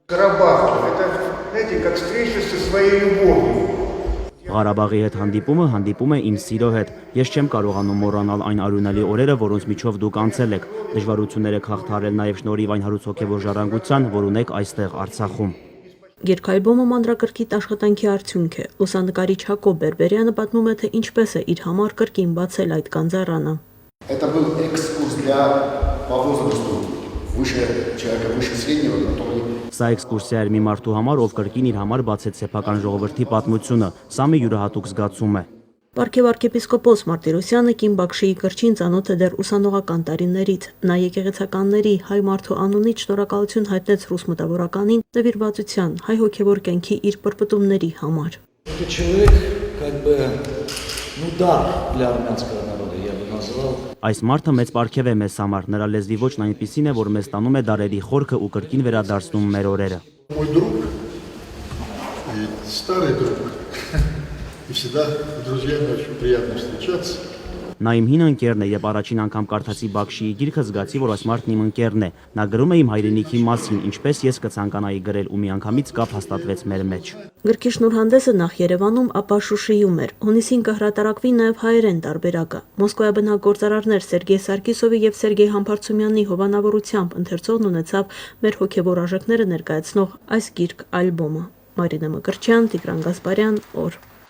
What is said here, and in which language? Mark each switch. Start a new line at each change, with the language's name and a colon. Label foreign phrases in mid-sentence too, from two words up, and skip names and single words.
Armenian: Ղարաբաղի հետ հանդիպում է իմ սիրո հետ։ Ես չեմ կարողանում մոռանալ այն արյունալի օրերը, որոնց միջով դուք անցել եք։ Դժվարություններ եք հաղթահարել նաև շնորհիվ այն հարուստ հոգևոր ժառանգության, որ ունեք այստեղ Արցախում։ Երգայլբոմը մանրակրկիտ աշխատանքի արդյունք է։ Լուսանկարիչ Հակոբ Բերբերյանը պատմում է, թե ինչպես է իր համար կրկին բացել այդ գանձարանը։
Russian: Это был экскурс по возрасту выше человека, выше среднего, который
Armenian: Սա էքսկուրսիա էր մի մարդու համար, ով կրկին իր համար բացեց սեփական ժողովրդի պատմությունը։ Սա մի յուրահատուկ զգացում է։ Պարքև arczepiskopos Մարտիրոսյանը Կին Բաքշիի կրչին ծանոթ է դեռ ուսանողական տարիներից։ Նա եկեղեցականների հայ մարդու անունից շնորհակալություն հայտնեց ռուս մտավորականին նվիրվածության հայ հոգևոր կյանքի իր պրպտումների համար։
Russian: Это человек, как бы, дар для армянского народа, я бы назвал.
Armenian: Այս մարդը մեծ պարգև է մեզ համար, նրա լեզվի ոճն այնպիսին է, որ մեզ տանում է դարերի խորքը ու կրկին վերադարձնում մեր օրերը։
Russian: мой друг, и старый друг, и всегда с друзьями очень приятно встречаться.
Armenian: Նա իմ հին ընկերն է, եւ առաջին անգամ կարդացի Բաքշիի գիրքը, զգացի, որ այս մարդն իմ ընկերն է։ Նա գրում է իմ հայրենիքի մասին, ինչպես ես կցանկանայի գրել, ու միանգամից կապ հաստատվեց մեր մեջ։ Գրքի շնորհանդեսը նախ Երևանում, ապա Շուշիում էր։ Հունիսին կհրատարակվի նաև հայերեն տարբերակը։ Մոսկվայաբնակ գործարարներ Սերգեյ Սարգիսովի եւ Սերգեյ Համբարձումյանի հովանավորությամբ ընթերցողն ունեցավ մեր հոգևոր արժեքները ներկայացնող այս գիրք ալբոմը։ Մարինա Մկրտչյան, Տիգրան Գասպարյան, օր։